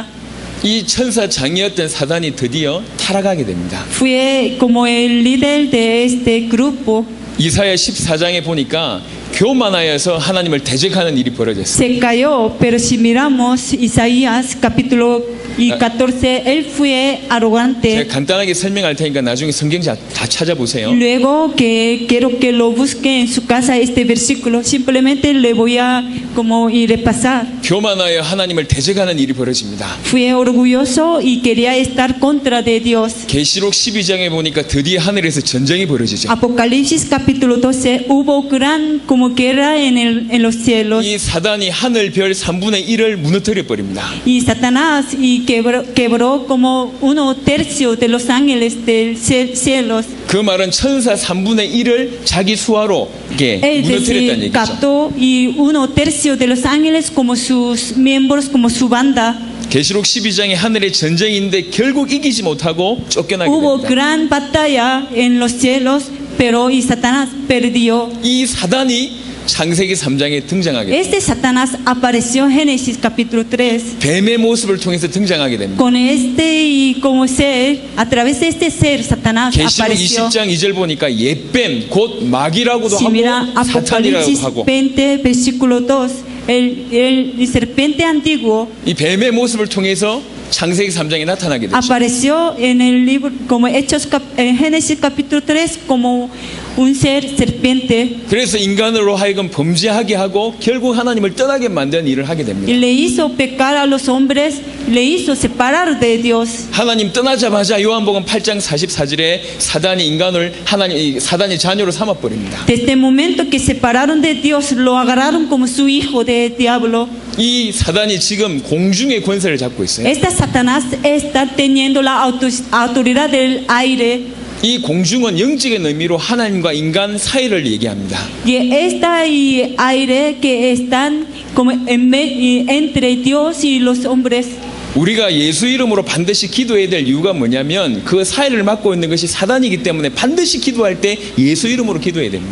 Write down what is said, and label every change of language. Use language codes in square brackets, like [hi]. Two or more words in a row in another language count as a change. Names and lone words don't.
[ko] 이 천사장이었던 사단이 드디어 타락하게 됩니다. [es] Fue como el líder de este grupo. [ko] 이사야 14장에 보니까 교만하여서 하나님을 대적하는 일이 벌어졌어요. [es] Se cayó, pero si miramos Isaías capítulo 14, él fue [ko] 제가 [es] arrogante. [ko] 간단하게 설명할 테니까 나중에 성경 다 찾아보세요. [es] Luego que quiero que lo busque en su casa este versículo, simplemente le voy a como ir repasar. [ko] 교만하여 하나님을 대적하는 일이 벌어집니다. [es] Fue orgulloso y quería estar contra de Dios. [ko] 계시록 12장에 보니까 드디어 하늘에서 전쟁이 벌어지죠. [es] Apocalipsis capítulo 12, hubo gran como guerra en los cielos. [ko] 이 사단이 하늘 별 3분의 1을 무너뜨려 버립니다. [es] Y Satanás quebró como 1/3 de los ángeles del cielos. [ko] 그 말은 천사 3분의 1을 자기 수하로 이게 [es] Es [ko] 무너뜨렸다는 [es] decir, [ko] 얘기죠. [es] captó y 1/3 de los ángeles como sus miembros, como su banda. [ko] 계시록 12장에 하늘의 전쟁인데 결국 이기지 못하고 쫓겨나게 [es] Hubo [ko] 됩니다. [es] gran batalla en los cielos, pero y Satanás perdió. [ko] 이 사단이 창세기 3장에 등장하게 됩니다. [es] Este Satanás apareció en Génesis capítulo 3. [ko] 뱀의 모습을 통해서 등장하게 됩니다. [es] Con este y como ser, a través de este ser, Satanás [ko] 계시록 [es] apareció. [ko] 20장 2절 보니까 옛뱀 곧 마귀라고도 [es] Si mira [ko] 하고 사탄이라고 [es] Apocalipsis [ko] 하고 [es] 20, versículo 2, el serpiente antiguo [ko] 이 뱀의 모습을 통해서 창세기 3장에 나타나게 되죠. [es] apareció en el libro, como Hechos, en Génesis capítulo 3, como un ser serpiente. [ko] 그래서 인간으로 하여금 범죄하게 하고 결국 하나님을 떠나게 만드는 일을 하게 [es] Y [ko] 됩니다. [es] le hizo pecar a los hombres, le hizo separar de Dios. [ko] 하나님 떠나자마자 요한복음 8장 44절에 사단이 자녀로 삼아 버립니다. [es] Desde el momento que separaron de Dios, lo agarraron como su hijo de diablo. [ko] 이 사단이 지금 공중의 권세를 잡고 있어요. [es] Esta Satanás está teniendo la autoridad del aire. [ko] 이 공중은 영적인 의미로 하나님과 인간 사이를 얘기합니다. [es] Y esta y aire que están como entre Dios y los hombres. [ko] 우리가 예수 이름으로 반드시 기도해야 될 이유가 뭐냐면 그 사이를 맡고 있는 것이 사단이기 때문에 반드시 기도할 때 예수 이름으로 기도해야 됩니다.